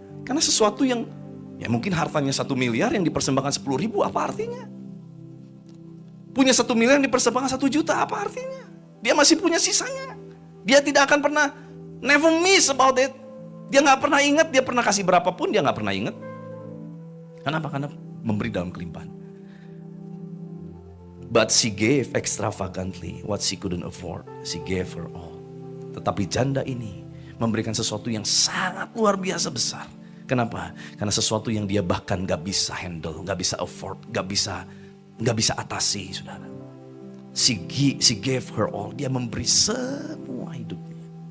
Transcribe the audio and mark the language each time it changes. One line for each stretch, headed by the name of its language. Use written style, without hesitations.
Indonesian: Karena sesuatu yang ya mungkin hartanya 1 miliar yang dipersembahkan 10.000, apa artinya? Punya 1 miliar yang dipersembahkan 1 juta, apa artinya? Dia masih punya sisanya. Dia tidak akan pernah,
English: never miss about it.
Indonesian: Dia gak pernah ingat, dia pernah kasih berapapun, dia gak pernah ingat. Kenapa? Karena memberi dalam kelimpahan.
English: But she gave extravagantly what she couldn't afford. She gave her all.
Indonesian: Tetapi janda ini memberikan sesuatu yang sangat luar biasa besar. Kenapa? Karena sesuatu yang dia bahkan gak bisa handle, gak bisa afford, gak bisa atasi, saudara.
English: She gave her all.
Indonesian: Dia memberi semua hidupnya.